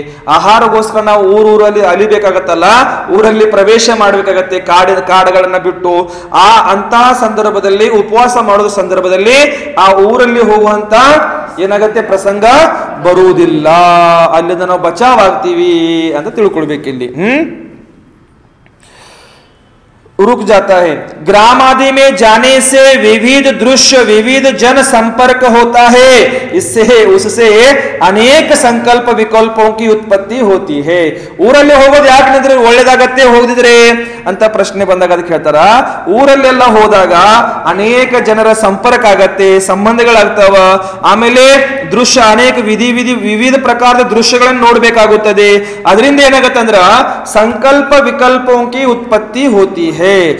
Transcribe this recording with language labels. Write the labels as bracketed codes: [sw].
[kn] ಆಹಾರಗೋಸ್ಕರ ನಾವು ಊರಲ್ಲಿ ಅಲಿಬೇಕಾಗತ್ತಲ್ಲ, ಊರಲ್ಲಿ ಪ್ರವೇಶ ಮಾಡಬೇಕಾಗತ್ತೆ, ಕಾಡುಗಳನ್ನ ಬಿಟ್ಟು. ಅಂತಹ ಸಂದರ್ಭದಲ್ಲಿ ಉಪವಾಸ ಮಾಡೋದ ಸಂದರ್ಭದಲ್ಲಿ ಆ ಊರಲ್ಲಿ ಹೋಗುವಂತ ಏನಾಗತ್ತೆ, ಪ್ರಸಂಗ ಬರುವುದಿಲ್ಲ. ಅಲ್ಲಿಂದ ನಾವು ಬಚಾವಾಗ್ತೀವಿ ಅಂತ ತಿಳ್ಕೊಳ್ಬೇಕಿಲ್ಲಿ. [hi] रुक जाता है. ग्राम आदि में जाने से विविध दृश्य, विविध जन संपर्क होता है. उससे अनेक संकल्प विकल्पों की उत्पत्ति होती है. [kn] ಊರಲ್ಲಿ ಹೋಗೋದು ಯಾಕೆ ಒಳ್ಳೇದಾಗತ್ತೆ, ಹೋಗದಿದ್ರೆ ಅಂತ ಪ್ರಶ್ನೆ ಬಂದಾಗ ಅದಕ್ಕೆ ಹೇಳ್ತಾರ, ಊರಲ್ಲೆಲ್ಲ ಹೋದಾಗ ಅನೇಕ ಜನರ ಸಂಪರ್ಕ ಆಗತ್ತೆ, ಸಂಬಂಧಗಳಾಗ್ತಾವ. ಆಮೇಲೆ ದೃಶ್ಯ, ಅನೇಕ ವಿವಿಧ ಪ್ರಕಾರದ ದೃಶ್ಯಗಳನ್ನು ನೋಡ್ಬೇಕಾಗುತ್ತದೆ. ಅದರಿಂದ ಏನಾಗತ್ತೆ ಅಂದ್ರ ಸಂಕಲ್ಪ [hi] ವಿಕಲ್ಪೋಂಕಿ ಉತ್ಪತ್ತಿ ಹೋತಿ ಹೇ.